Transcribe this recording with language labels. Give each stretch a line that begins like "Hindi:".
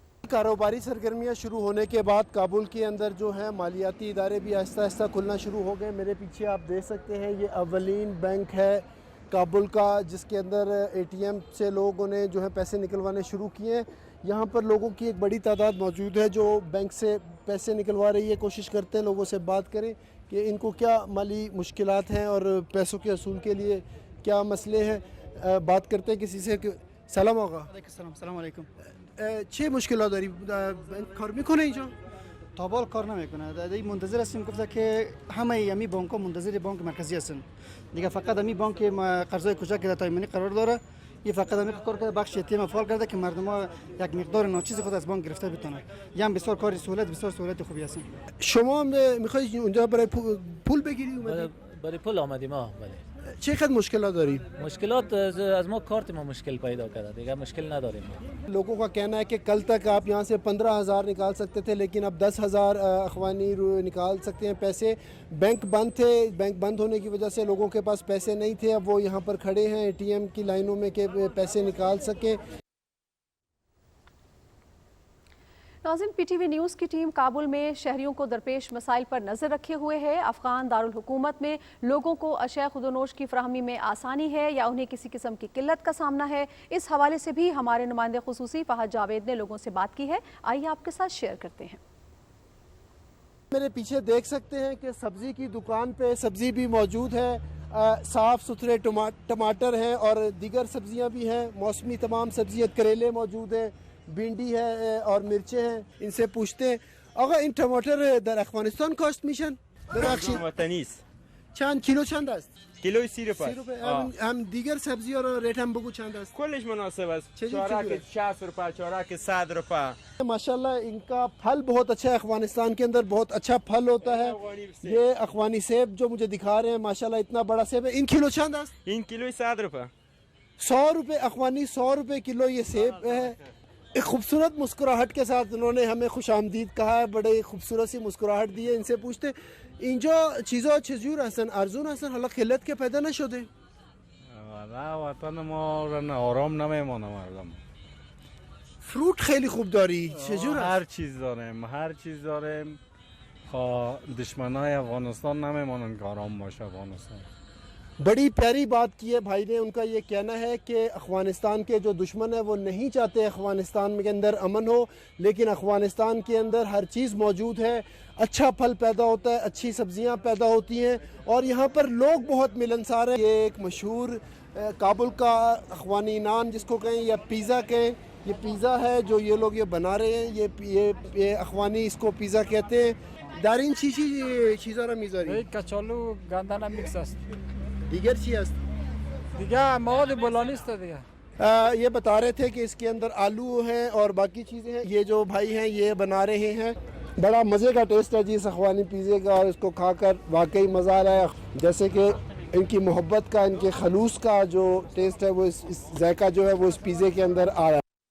Urdu: کاروباری سرگرمیاں شروع ہونے کے بعد کابل کے اندر جو ہے مالیاتی ادارے بھی آہستہ آہستہ کھلنا شروع ہو گئے۔ میرے پیچھے آپ دیکھ سکتے ہیں یہ اولین بینک ہے کابل کا، جس کے اندر اے ٹی ایم سے لوگوں نے جو ہے پیسے نکلوانے شروع کیے ہیں۔ یہاں پر لوگوں کی ایک بڑی تعداد موجود ہے جو بینک سے پیسے نکلوا رہی ہے۔ کوشش کرتے ہیں لوگوں سے بات کریں کہ ان کو کیا مالی مشکلات ہیں اور پیسوں کے حصول کے لیے کیا مسئلے ہیں۔ بات کرتے ہیں کسی سے۔
Persian: سلام آقا۔ سلام علیکم. چه مشکلات داری؟ بانک کار میکنه اینجا؟ تا بال کار نمیکنه. دیگه منتظر هستیم گفته که همه یمی بانک‌ها منتظر بانک مرکزی هستن. دیگه فقط همی بانک قرضای کوچک که در تایمانی قرار داره، یه فقط همی کار کرده بخش اتیم فعال کرده که مردم‌ها یک مقدار ناچیز خود از بانک گرفته بتونن. یه هم بسیار کار سهولت، بسیار سهولت خوبی هستن. شما هم میخواید اونجا برای پول بگیری اومدید؟ برای پول آمدیم بله. چقدر مشکلات دارید؟ مشکلات از ما کارت ما مشکل پیدا کرده، دیگه مشکل نداریم.
Urdu: لوگوں کا کہنا ہے کہ کل تک آپ یہاں سے 15,000 نکال سکتے تھے، لیکن اب 10,000 اخوانی نکال سکتے ہیں پیسے۔ بینک بند تھے، بینک بند ہونے کی وجہ سے لوگوں کے پاس پیسے نہیں تھے، اب وہ یہاں پر کھڑے ہیں اے ٹی ایم کی لائنوں میں کہ پیسے نکال سکیں۔ ناظرین، پی ٹی وی نیوز کی ٹیم کابل میں شہریوں کو درپیش مسائل پر نظر رکھے ہوئے ہے۔ افغان دارالحکومت میں لوگوں کو اشیاء خود و نوش کی فراہمی میں آسانی ہے یا انہیں کسی قسم کی قلت کا سامنا ہے، اس حوالے سے بھی ہمارے نمائندے خصوصی فہد جاوید نے لوگوں سے بات کی ہے، آئیے آپ کے ساتھ شیئر کرتے ہیں۔ میرے پیچھے دیکھ سکتے ہیں کہ سبزی کی دکان پہ سبزی بھی موجود ہے، صاف ستھرے ٹماٹر ہیں اور دیگر سبزیاں بھی ہیں، موسمی تمام سبزیاں، کریلے موجود ہیں، بھنڈی ہے اور مرچیں ہیں۔ ان سے پوچھتے ہیں
Persian: آقا این ٹماٹر در افغانستان کاشت میشن؟ ببخشید وطنی است. چند کیلو چند است؟ کیلوی 30 روپیه. 30 روپیه. هم دیگر سبزی ها رو ریت هم بگو چند است؟ کلش مناسب است. چوراک 60 روپیه، چوراک 100 روپیه.
Urdu: ماشاءاللہ ان کا پھل بہت اچھا ہے، افغانستان کے اندر بہت اچھا پھل ہوتا ہے۔ یہ افغانی سیب جو مجھے دکھا رہے ہیں ماشاءاللہ اتنا بڑا سیب ہے۔
Persian: ان کیلو چند است؟ این کیلوی 100 روپیه.
Urdu: 100 روپے افغانی، 100 روپے کلو یہ سیب ہے۔ ایک خوبصورت مسکراہٹ کے ساتھ انہوں نے ہمیں خوش آمدید کہا ہے، بڑے خوبصورت سی مسکراہٹ دی ہے۔ ان سے پوچھتے
Persian: اینجا چیزا چجور هستن؟ ارزون هستن؟ حالا خلت که پیدا نشده؟ والا وطن ما آرام نمیمونه مردم. فروت خیلی خوب داری، چجور هست؟ هر چیز داریم، هر چیز داریم. دشمنای افغانستان نمیمونن که آرام باشه افغانستان.
Urdu: بڑی پیاری بات کی ہے بھائی نے۔ ان کا یہ کہنا ہے کہ افغانستان کے جو دشمن ہیں وہ نہیں چاہتے افغانستان کے اندر امن ہو، لیکن افغانستان کے اندر ہر چیز موجود ہے، اچھا پھل پیدا ہوتا ہے، اچھی سبزیاں پیدا ہوتی ہیں اور یہاں پر لوگ بہت ملنسار ہیں۔ یہ ایک مشہور کابل کا اخوانی نان جس کو کہیں یا پیزا کہیں، یہ پیزا ہے جو یہ لوگ یہ بنا رہے ہیں، یہ اخوانی اس کو پیزا کہتے ہیں۔
Persian: دارین چیزا را میذاری؟ کچالو گندنه میکس است. دیگر چی است؟ دیگه مواد بلانی است دیگه.
Urdu: یہ بتا رہے تھے کہ اس کے اندر آلو ہیں اور باقی چیزیں ہیں۔ یہ جو بھائی ہیں یہ بنا رہے ہیں، بڑا مزے کا ٹیسٹ ہے جی اس اخوانی پیزے کا، اور اس کو کھا کر واقعی مزہ آ رہا ہے۔ جیسے کہ ان کی محبت کا، ان کے خلوص کا جو ٹیسٹ ہے وہ اس ذائقہ جو ہے وہ اس پیزے کے اندر آ رہا ہے۔